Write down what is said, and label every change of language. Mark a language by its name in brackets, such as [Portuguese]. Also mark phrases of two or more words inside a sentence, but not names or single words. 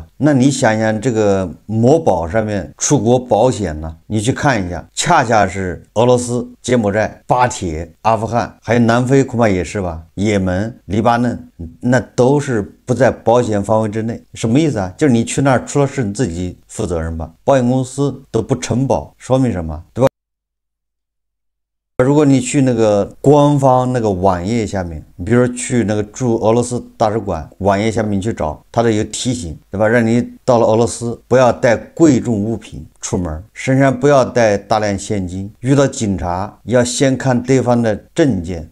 [Chinese] 那你想想這個某寶上面出國保險呢，你去看一下，恰恰是俄羅斯、柬埔寨、巴鐵、阿富汗，還有南非恐怕也是吧，也門、黎巴嫩，那都是不在保險範圍之內。什麼意思啊？就是你去那兒出了事你自己負責任吧，保險公司都不承保，說明什麼，對吧？如果你去那個官方那個網頁下面，比如說去那個駐俄羅斯大使館網頁下面去找，它都有提醒，對吧？讓你到了俄羅斯不要帶貴重物品出門，身上不要帶大量現金，遇到警察要先看對方的證件。